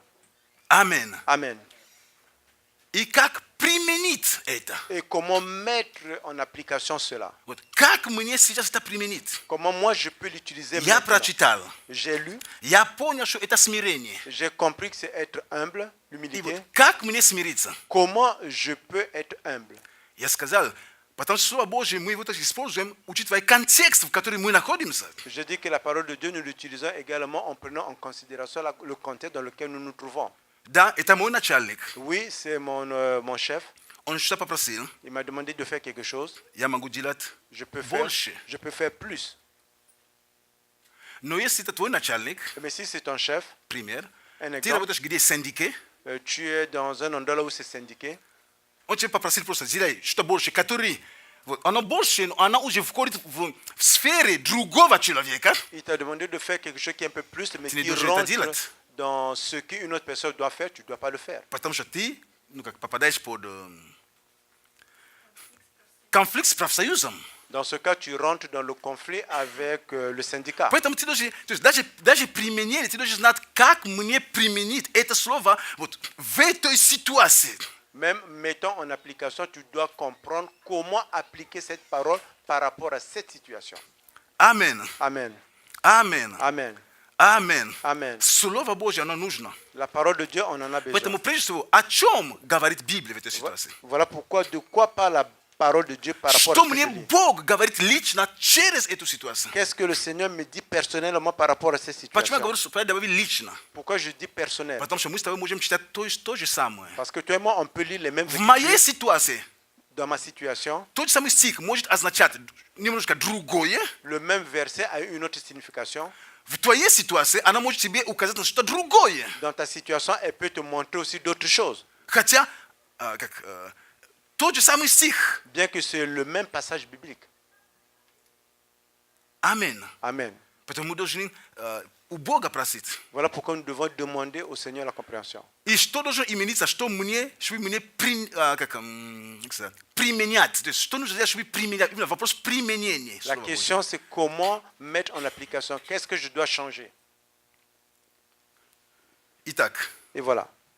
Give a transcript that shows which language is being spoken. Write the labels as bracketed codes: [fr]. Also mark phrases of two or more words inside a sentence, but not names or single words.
[ru] Аминь. [fr] Amen. [ru] И как применить это? [fr] Et comment mettre en application cela? [ru] Вот, как мне сейчас это применить? [fr] Comment moi je peux l'utiliser [ru] Я [fr] maintenant? [ru] прочитал, [fr] J'ai lu, [ru] я понял, что это смирение. [fr] j'ai compris que c'est être humble, [ru] И [fr] l'humilité. [ru] вот, как мне смириться? [fr] Comment je peux être humble? [ru] Я сказал, потому что Слово Божье мы его так используем, учитывая контекст, в котором мы находимся. [fr] Je dis que la parole de Dieu, nous l'utilisons également en prenant en considération le contexte dans lequel nous nous trouvons. [ru] Да, это мой начальник. [fr] Oui, c'est mon chef. [ru] Он что-то попросил, [fr] Il m'a demandé de faire quelque chose. [ru] я могу делать [fr] Je peux faire, [ru] больше. [fr] je peux faire plus. [ru] Но если это твой начальник, [fr] Mais si c'est ton chef, [ru] пример, [fr] un [ru] ты [fr] exemple, [ru] работаешь где syndiqué, [fr] tu es dans un endroit là où c'est syndiqué, [ru] он тебе попросил просто сделай что больше, который, вот, оно больше, оно уже входит в сфере другого человека. [fr] il t'a demandé de faire quelque chose qui est un peu plus, mais Tu ne qui devrais pas rentre dire. dans ce qu'une autre personne doit faire, tu ne dois pas le faire. [ru] Потому что ты, как попадаешь под конфликт с профсоюзом. [fr] Dans ce cas, tu rentres dans le conflit avec le syndicat. [ru] Поэтому ты должен, то есть даже применение, ты должен знать, как мне применить это слово вот в этой ситуации. [fr] Même mettant en application, tu dois comprendre comment appliquer cette parole par rapport à cette situation. Amen. Amen. Amen. Amen. Amen. Amen. [ru] Слово Божье, оно нужно. [fr] La parole de Dieu, on en a besoin. [ru] Поэтому прежде всего, о чем говорит Библия в этой ситуации? [fr] Voilà pourquoi, de quoi parle la parole de Dieu par rapport à [ru] Что [fr] ce que [ru] мне [fr] je lis. [ru] Бог говорит лично через эту ситуацию? [fr] Qu'est-ce que le Seigneur me dit personnellement par rapport à cette [ru] Почему я [fr] situation? [ru] говорю, что я говорю лично? [fr] Pourquoi je dis personnel? [ru] Потому что мы с тобой можем читать то же самое. [fr] Parce que toi et moi, on peut lire les mêmes [ru] В моей [fr] écritures. [ru] ситуации [fr] Dans ma situation, [ru] тот же самый стих может означать немножко другое. [fr] le même verset a une autre signification. [ru] В твоей ситуации она может тебе указать на что-то другое. [fr] Dans ta situation, elle peut te montrer aussi d'autres choses. [ru] Хотя тот же самый стих. [fr] Bien que c'est le même passage biblique. [ru] Аминь. [fr] Amen. [ru] Поэтому мы должны у Бога просить. [fr] Voilà pourquoi nous devons demander au Seigneur la compréhension. [ru] И что должно имениться, что мне применять. То есть что нужно сделать, чтобы применять. Именно вопрос применения. [fr] La question, c'est comment mettre en application. Qu'est-ce que je dois changer? [ru] Итак, [fr] Et voilà.